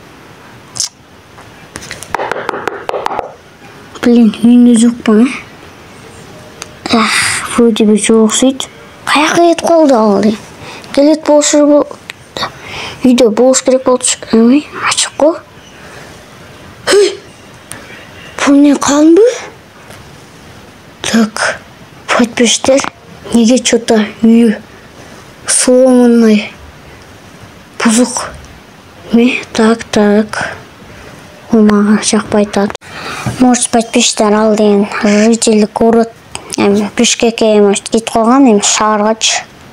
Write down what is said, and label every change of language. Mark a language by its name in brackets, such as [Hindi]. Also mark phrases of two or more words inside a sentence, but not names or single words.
[Kyrgyz] Блин, үйүндө жокпу, [Russian] вроде бы [Kyrgyz] жок сөйт. Каяка кетип калды ал? Келет болушу үйдө болуш керек болчу. Ачык го. Бул не, канбы? Так, подписчиктер, неге что-то үйү сломанный, бузук. Так. Мага жакпай атат. Может, подписчиктер, ал деген жительдик город Бишкекке кетип калган, шааргачы.